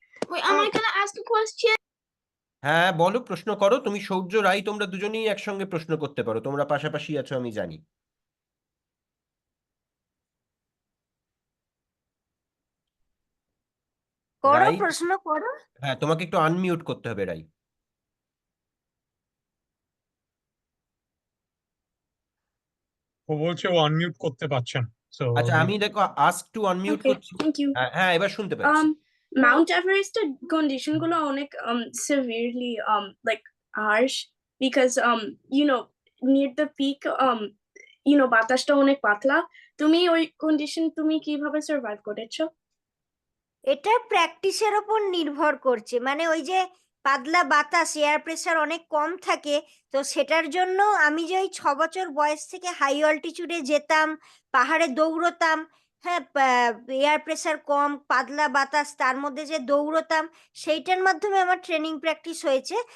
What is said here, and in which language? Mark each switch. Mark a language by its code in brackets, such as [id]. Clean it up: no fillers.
[en] Wait, am I gonna ask a question? [bn] হ্যাঁ বলো, প্রশ্ন করো। তুমি সৌর্য, রাই, তোমরা দুজনেই একসঙ্গে প্রশ্ন করতে পারো, তোমরা পাশাপাশি আছো আমি জানি। করো, রাই, প্রশ্ন করো। হ্যাঁ তোমাকে একটু আনমিউট করতে হবে রাই। ও বলছে ও আনমিউট করতে পারছেন, সো আচ্ছা, আমি দেখো [en] ask to unmute Okay, [bn] করছি। [en] thank you. [bn] হ্যাঁ হ্যাঁ, এবার শুনতে পাচ্ছি। [en] Mount Everest condition গুলো অনেক severely like harsh because near the peak [bn] বাতাসটা অনেক পাতলা। তুমি ওই কন্ডিশন তুমি কিভাবে সার্ভাইভ করেছো? এটা প্র্যাকটিসের ওপর নির্ভর করছে, মানে ওই যে পাতলা বাতাস, এয়ার প্রেসার অনেক কম থাকে, তো সেটার জন্য আমি যে ওই 6 বছর বয়স থেকে হাই অল্টিটিউডে যেতাম, পাহাড়ে দৌড়তাম, হ্যাঁ, এয়ার প্রেসার কম, পাতলা বাতাস, তার মধ্যে যে দৌড়তাম, সেইটার মাধ্যমে আমার ট্রেনিং প্র্যাকটিস হয়েছে।